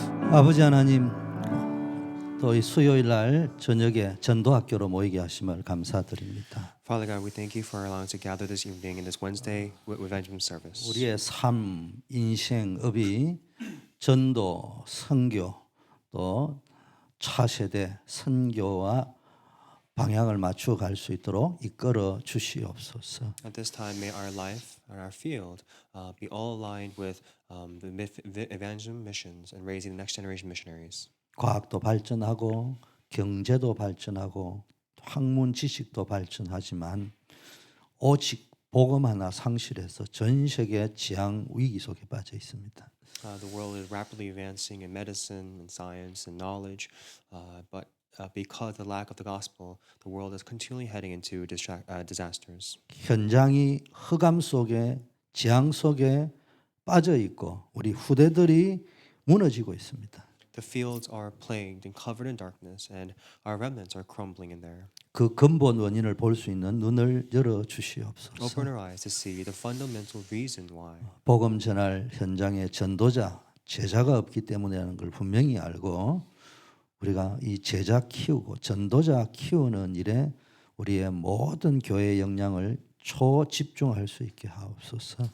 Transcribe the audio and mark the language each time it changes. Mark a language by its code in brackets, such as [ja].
[ko] 아버지 하나님, 또 이 수요일 날 저녁에 전도학교로 모이게 하심을 감사드립니다. [en] Father God, we thank you for allowing us to gather this evening in this Wednesday evangelism service. [ko] 우리의 삶, 인생, 업이 전도, 선교, 또 차세대 선교와 방향을 맞추어 갈 수 있도록 이끌어 주시옵소서. [en] At this time, may our life and our field be all aligned with the evangelism missions and raising the next generation missionaries. [ko] 과학도 발전하고 경제도 발전하고 학문 지식도 발전하지만 오직 복음 하나 상실해서 전 세계 지향 위기 속에 빠져 있습니다. [en] The world is rapidly advancing in medicine and science and knowledge, but because of the lack of the gospel, the world is continually heading into disasters. [ko] 현장이 흑암 속에 재앙 속에 빠져 있고 우리 후대들이 무너지고 있습니다. [en] The fields are plagued and covered in darkness, and our remnants are crumbling in there. [ko] 그 근본 원인을 볼 수 있는 눈을 열어 주시옵소서. [en] Open our eyes to see the fundamental reason why. [ko] 복음 전할 현장에 전도자, 제자가 없기 때문이라는 걸 분명히 알고 우리가 이 제자 키우고 전도자 키우는 일에 우리의 모든 교회의 역량을 초집중할 수 있게 하옵소서.